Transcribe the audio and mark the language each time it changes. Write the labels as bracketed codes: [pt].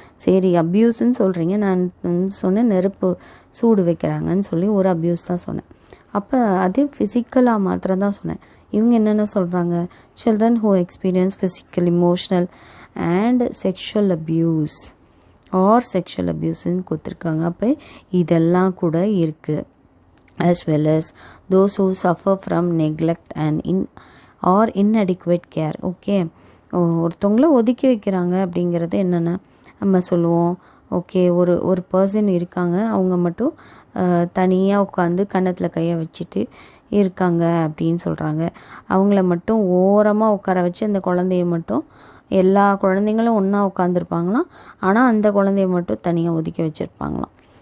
[ta] சரி, அப்யூஸ்ன்னு சொல்கிறீங்க, நான் சொன்னேன் நெருப்பு சூடு வைக்கிறாங்கன்னு சொல்லி ஒரு அப்யூஸ் தான் சொன்னேன். அப்போ அது ஃபிசிக்கலாக மாத்திரம் தான் சொன்னேன். இவங்க என்னென்ன சொல்கிறாங்க, [en] children who experience physical, emotional and sexual abuse [ta] R sexual அப்யூஸ்ன்னு கொடுத்துருக்காங்க. அப்போ இதெல்லாம் கூட இருக்குது. [en] as well as those who suffer from neglect and inadequate care. [ta] Okay, ஒருத்தவங்கள ஒதுக்கி வைக்கிறாங்க அப்படிங்கிறது என்னென்னா நம்ம சொல்லுவோம், ஓகே, ஒரு பர்சன் இருக்காங்க, அவங்க மட்டும் தனியாக உட்காந்து கன்னத்தில் கையை வச்சுட்டு இருக்காங்க அப்படின்னு சொல்கிறாங்க. அவங்கள மட்டும் ஓரமாக உட்கார வச்சு அந்த குழந்தைய மட்டும், எல்லா குழந்தைங்களும் ஒன்றா உட்காந்துருப்பாங்களாம், ஆனால் அந்த குழந்தைய மட்டும் தனியாக ஒதுக்கி வச்சுருப்பாங்களாம்.